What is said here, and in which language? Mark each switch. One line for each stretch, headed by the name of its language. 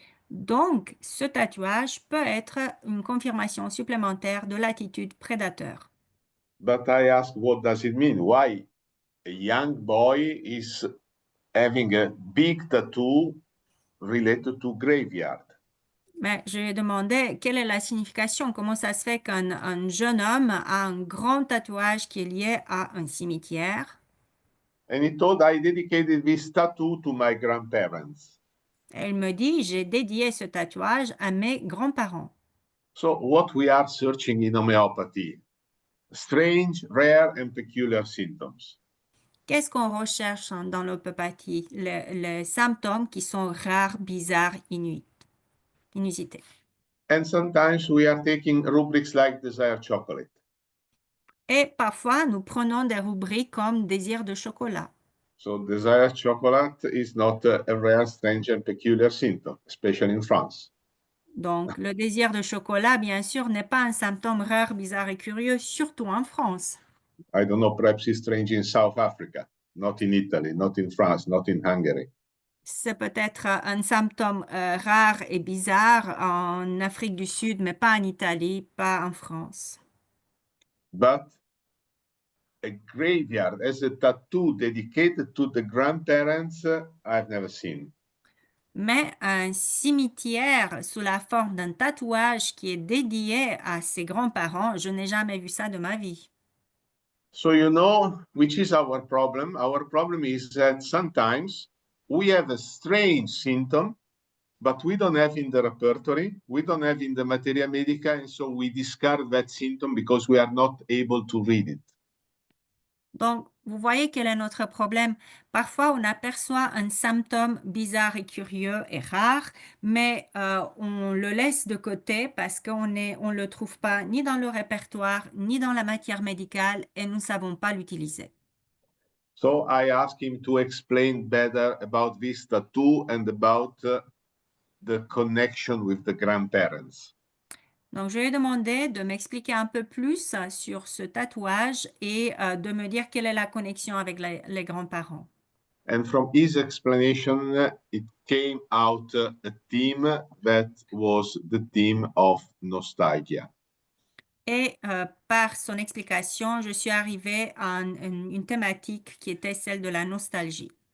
French: Donc, ce tatouage peut être une confirmation supplémentaire de l'attitude prédateur.
English: But I asked, what does it mean? Why a young boy is having a big tattoo related to graveyard?
French: Mais je lui ai demandé quelle est la signification, comment ça se fait qu'un jeune homme a un grand tatouage qui est lié à un cimetière.
English: And he told, I dedicated this tattoo to my grandparents.
French: Et il me dit, j'ai dédié ce tatouage à mes grands-parents.
English: So what we are searching in homeopathy, strange, rare, and peculiar symptoms.
French: Qu'est-ce qu'on recherche dans l'homéopathie? Les symptômes qui sont rares, bizarres, inusités.
English: And sometimes we are taking rubrics like desire chocolate.
French: Et parfois, nous prenons des rubriques comme désir de chocolat.
English: So desire chocolate is not a rare, strange, and peculiar symptom, especially in France.
French: Donc, le désir de chocolat, bien sûr, n'est pas un symptôme rare, bizarre et curieux, surtout en France.
English: I don't know, perhaps it's strange in South Africa, not in Italy, not in France, not in Hungary.
French: C'est peut-être un symptôme rare et bizarre en Afrique du Sud, mais pas en Italie, pas en France.
English: But a graveyard as a tattoo dedicated to the grandparents, I've never seen.
French: Mais un cimetière sous la forme d'un tatouage qui est dédié à ses grands-parents, je n'ai jamais vu ça de ma vie.
English: So you know, which is our problem? Our problem is that sometimes we have a strange symptom, but we don't have in the repertory, we don't have in the materia medica, and so we discard that symptom because we are not able to read it.
French: Donc, vous voyez quel est notre problème. Parfois, on aperçoit un symptôme bizarre et curieux et rare, mais on le laisse de côté parce qu'on ne le trouve pas ni dans le répertoire, ni dans la matière médicale et nous ne savons pas l'utiliser.
English: So I asked him to explain better about this tattoo and about the connection with the grandparents.
French: Donc, je lui ai demandé de m'expliquer un peu plus sur ce tatouage et de me dire quelle est la connexion avec les grands-parents.
English: And from his explanation, it came out a theme that was the theme of nostalgia.
French: Et par son explication, je suis arrivée à une thématique qui était celle de la nostalgie.